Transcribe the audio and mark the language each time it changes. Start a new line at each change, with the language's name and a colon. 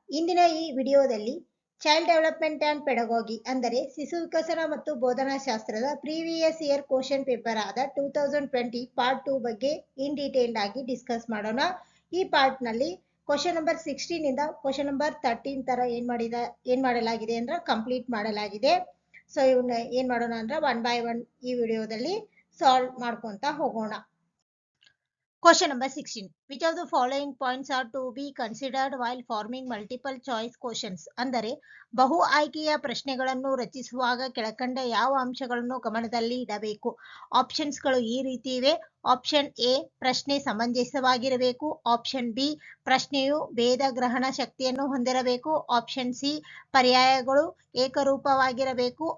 Kannada: ಇಂದಿನ ಈ ವಿಡಿಯೋದಲ್ಲಿ ಚೈಲ್ಡ್ ಡೆವಲಪ್ಮೆಂಟ್ ಅಂಡ್ ಪೆಡಗಾಗಿ ಅಂದರೆ ಶಿಶು ವಿಕಸನ ಮತ್ತು ಬೋಧನಾ ಶಾಸ್ತ್ರದ ಪ್ರೀವಿಯಸ್ ಇಯರ್ ಕ್ವಶನ್ ಪೇಪರ್ ಆದ 2020 ಪಾರ್ಟ್ 2 ಬಗ್ಗೆ ಇನ್ ಡೀಟೇಲ್ಡ್ ಆಗಿ ಡಿಸ್ಕಸ್ ಮಾಡೋಣ. ಈ ಪಾರ್ಟ್ ನಲ್ಲಿ ಕ್ವಶನ್ ನಂಬರ್ 16 ಇಂದ ಕ್ವಶನ್ ನಂಬರ್ 13 ತರ ಏನ್ ಮಾಡಲಾಗಿದೆ ಅಂದ್ರೆ ಕಂಪ್ಲೀಟ್ ಮಾಡಲಾಗಿದೆ. ಸೊ ಇವನ್ನ ಏನ್ ಮಾಡೋಣ ಅಂದ್ರೆ ಒನ್ ಬೈ ಒನ್ ಈ ವಿಡಿಯೋದಲ್ಲಿ ಸಾಲ್ವ್ ಮಾಡ್ಕೊಂತ ಹೋಗೋಣ.
English: Question number 16. Which of the following points are to be considered while forming multiple choice questions?
Kannada: ಅಂದರೆ ಬಹು ಆಯ್ಕೆಯ ಪ್ರಶ್ನೆಗಳನ್ನು ರಚಿಸುವಾಗ ಕೆಳಕಂಡ ಯಾವ ಅಂಶಗಳನ್ನು ಗಮನದಲ್ಲಿ ಇಡಬೇಕು? ಆಪ್ಷನ್ಸ್ಗಳು ಈ ರೀತಿ ಇವೆ. ಆಪ್ಷನ್ ಎ, ಪ್ರಶ್ನೆ ಸಮಂಜಸವಾಗಿರಬೇಕು. ಆಪ್ಷನ್ ಬಿ, ಪ್ರಶ್ನೆಯು ಭೇದ ಗ್ರಹಣ ಶಕ್ತಿಯನ್ನು ಹೊಂದಿರಬೇಕು. Option C, ಪರ್ಯಾಯಗಳು ಏಕರೂಪವಾಗಿರಬೇಕು.